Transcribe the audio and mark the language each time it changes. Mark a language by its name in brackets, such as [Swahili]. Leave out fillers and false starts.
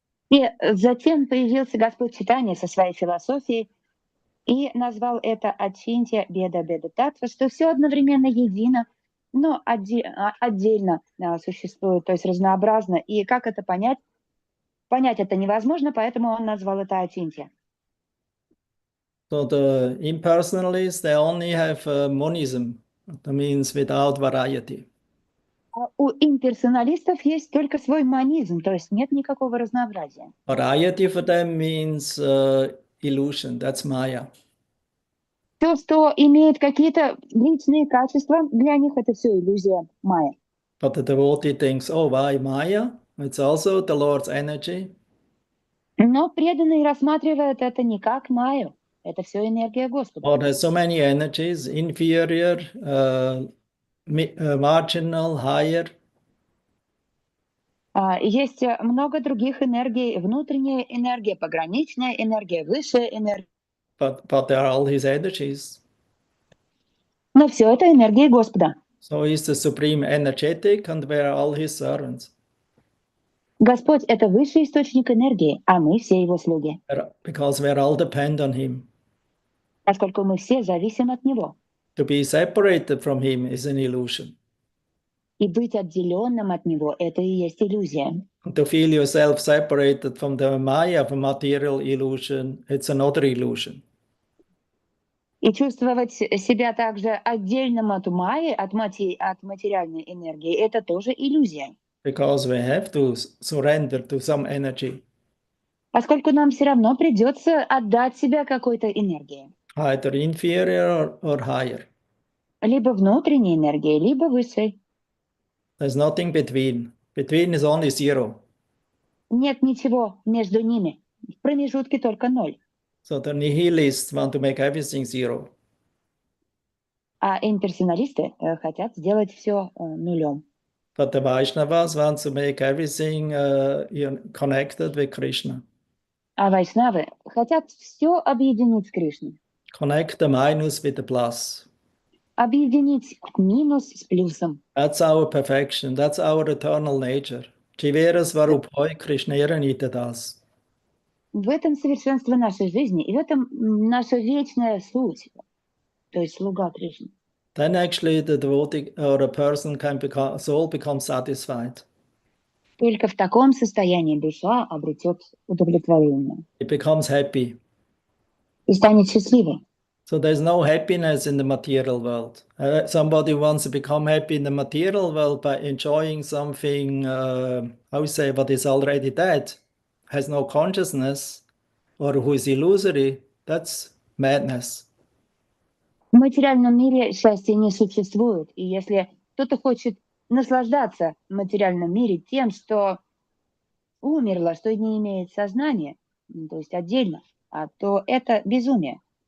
[Russian] И затем появился Господь Чайтанья со своей философией и назвал это Ачинтья Беда Беда Татва, что все одновременно едино, но отдельно существует, то есть разнообразно. И как это понять? Понять это невозможно, поэтому он назвал это Ачинтья. [English] So the impersonalists, they only have monism. That means without variety. [Russian] У имперсоналистов есть только свой монизм, то есть нет никакого разнообразия. [English] Variety for them means illusion. That's Maya. [Russian] То, что имеет какие-то личные качества, для них это все иллюзия майя. [English] But the devotee thinks, oh, why Maya? It's also the Lord's energy. [Russian] Но преданный рассматривает это не как майю, это все энергия Господа. [English] Lord has so many energies, inferior, marginal, higher. [Russian] Есть много других энергий, внутренняя энергия, пограничная энергия, высшая энергия. [English] But they are all his energies. [Russian] Но все это энергия Господа. [English] So he's the supreme energetic and we are all his servants. [Russian] Господь — это высший источник энергии, а мы все его слуги. [English] Because we all depend on him. [Russian] Поскольку мы все зависим от него. [English] To be separated from him is an illusion. [Russian] И быть отделенным от него — это и есть иллюзия. [English] To feel yourself separated from the Maya of a material illusion, it's another illusion. [Russian] И чувствовать себя также отдельным от майи, от материальной энергии — это тоже иллюзия. [English] Because we have to surrender to some energy. [Russian] Поскольку нам все равно придется отдать себя какой-то энергии. [English] Either inferior or higher. [Russian] Либо внутренней энергии, либо высшей. [English] There's nothing between. Between is only zero. [Russian] Нет ничего между ними. В промежутке только ноль. [English] So the nihilists want to make everything zero. [Russian] А имперсоналисты хотят сделать все нулем. [English] But the Vaishnavas want to make everything connected with Krishna. [Russian] А вайшнавы хотят все объединить с Кришной. [English] Connect the minus with the plus. [Russian] Объединить минус с плюсом. [English] That's our perfection. That's our eternal nature. [Sanskrit] Jivera Svarupoi Krishnera Nitadas. [Russian] В этом совершенство нашей жизни, и в этом наша вечная суть, то есть слуга Кришны. [English] Then actually the devotee or a person can become, soul becomes satisfied. [Russian] Только в таком состоянии душа обретет удовлетворение [English] It becomes happy. [Russian] и станет счастливой. [English] So there's no happiness in the material world. Somebody wants to become happy in the material world by enjoying something, how say, what is already dead, has no consciousness, or who is illusory. That's madness. [Russian] В материальном мире счастья не существует. И если кто-то хочет наслаждаться в материальном мире тем, что умерло, что не имеет сознания, то есть отдельно, то это безумие.